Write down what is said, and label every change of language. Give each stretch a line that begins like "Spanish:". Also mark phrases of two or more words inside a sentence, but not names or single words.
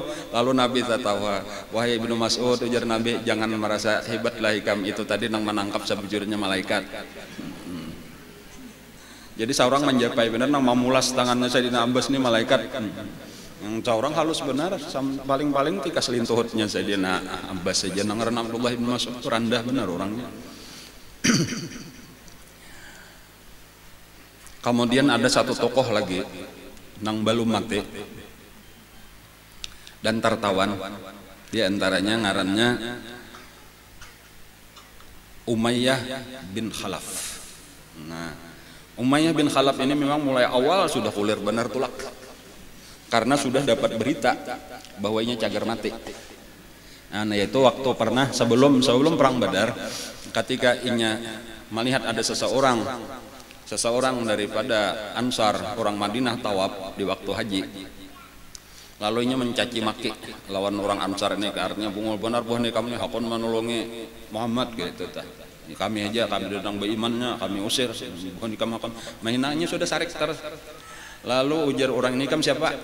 Banjar: Lalu Nabi tertawa, wahai Ibnu Mas'ud, ujar Nabi, jangan merasa hebatlah ikam itu tadi nang menangkap sebujurnya malaikat. Jadi seorang menjapai benar nang memulas tangannya Sayyidina Abbas ini malaikat. Yang seorang halus benar, paling-paling tika selintuhutnya Sayyidina Abbas saja nang ngaran Abdullah bin Mas'ud itu rendah benar orangnya. Kemudian ada satu tokoh lagi nang belum mati dan tertawan, di antaranya ngarannya Umayyah bin Khalaf. Nah, Umayyah bin Khalaf ini memang mulai awal sudah kulir benar tulak, karena sudah dapat berita bahwa ini cagar mati. Nah, yaitu waktu pernah sebelum perang Badar, ketika inya melihat ada seseorang daripada Ansar orang Madinah tawaf di waktu haji, lalu inya mencaci maki lawan orang Ansar ini, artinya bungul benar buah nih kami hakon menolongi Muhammad gitu tah. Kami datang berimannya kami usir, bukan dikam hakon. Mainannya sudah sarik terus. Lalu ujar orang ini, "Ikam siapa?"